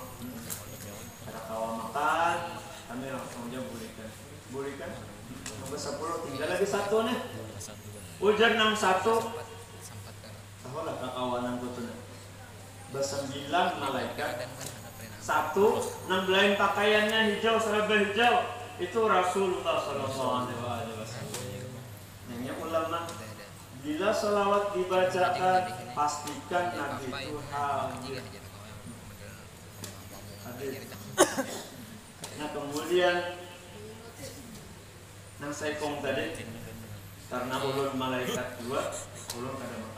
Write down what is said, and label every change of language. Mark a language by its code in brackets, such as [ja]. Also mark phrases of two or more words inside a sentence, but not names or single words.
[bjn] Ada kawan makan, kami langsung aja bolehkan. Nambah 10 tinggal lagi 1 nih. Ujar 61. Tahulah kakawanan ku tuh. 9 malaikat. 1 nang lain pakaiannya hijau serba hijau. [ar] Itu رسول الله صلى الله عليه وسلم. [bjn] Nanya ulama, bila selawat dibacakan pastikan Nabi itu hadir. Nah kemudian nang saikong tadi karena ulun malaikat 2, ulun kada makan.